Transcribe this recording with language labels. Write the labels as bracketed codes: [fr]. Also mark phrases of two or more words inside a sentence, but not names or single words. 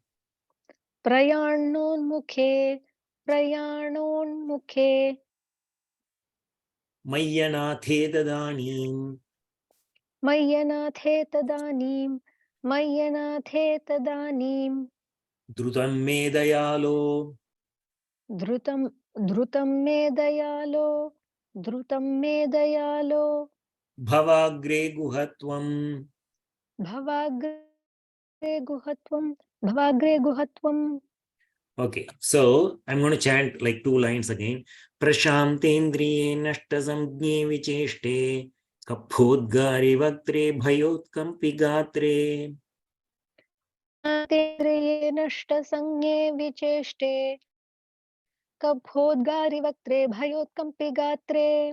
[sa] प्रयाणोन्मुखे, प्रयाणोन्मुखे. मय्यनाथे तदानीम्. मय्यनाथे तदानीम्, मय्यनाथे तदानीम्. द्रुतं मे दयालो. द्रुतं, द्रुतं मे दयालो, द्रुतं मे दयालो. भवाग्रे गुहत्वम्. भवाग्रे गुहत्वम्, भवाग्रे गुहत्वम्. [en] Okay, so I'm going to chant like 2 lines again. [sa] प्रशान्तेन्द्रिये नष्टसंज्ञे विचेष्टे. कफोद्गारि वक्त्रे भयोत्कम्पि गात्रे. तेन्द्रिये नष्टसन्ये विचेष्टे. कफोद्गारि वक्त्रे भयोत्कम्पि गात्रे.